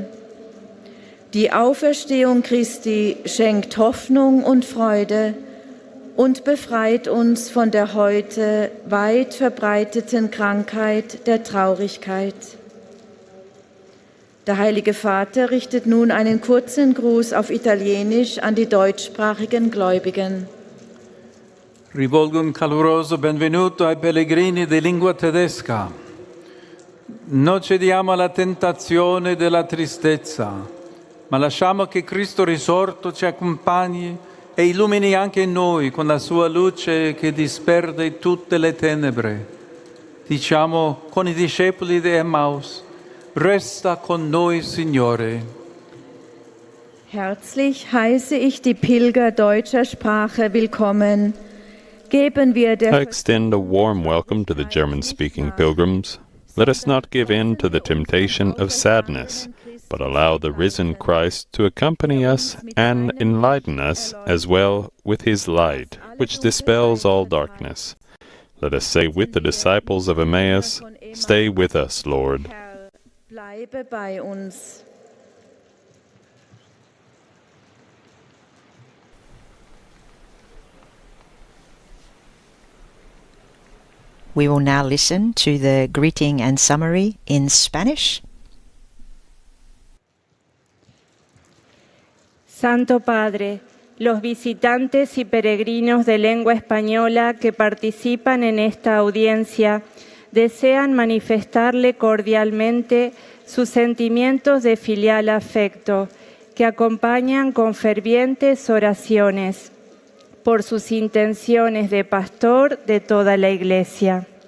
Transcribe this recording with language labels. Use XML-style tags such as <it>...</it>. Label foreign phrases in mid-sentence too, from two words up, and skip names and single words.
<de>Die Auferstehung Christi schenkt Hoffnung und Freude und befreit uns von der heute weit verbreiteten Krankheit der Traurigkeit. Der Heilige Vater richtet nun einen kurzen Gruß auf Italienisch an die deutschsprachigen Gläubigen.</de> <it>Rivolgo un caloroso benvenuto ai pellegrini di lingua tedesca. Non cediamo alla tentazione della tristezza, ma lasciamo che Cristo risorto ci accompagni e illumini anche noi con la sua luce che disperde tutte le tenebre. Diciamo con i discepoli di Emmaus: Resta con noi, Signore.</it> <de>Herzlich heiße ich die Pilger deutscher Sprache willkommen. Geben wir</de> <en>I</en> <de>der</de> <en>extend a warm welcome to the German-speaking pilgrims. Let us not give in to the temptation of sadness, but allow the risen Christ to accompany us and enlighten us as well with his light, which dispels all darkness. Let us say with the disciples of Emmaus, Stay with us, Lord.</en> <de>Herr, bleibe bei uns.</de> <en>We will now listen to the greeting and summary in Spanish.</en> <es>Santo Padre, los visitantes y peregrinos de lengua española que participan en esta audiencia desean manifestarle cordialmente sus sentimientos de filial afecto, que acompañan con fervientes oraciones por sus intenciones de pastor de toda la Iglesia.</es>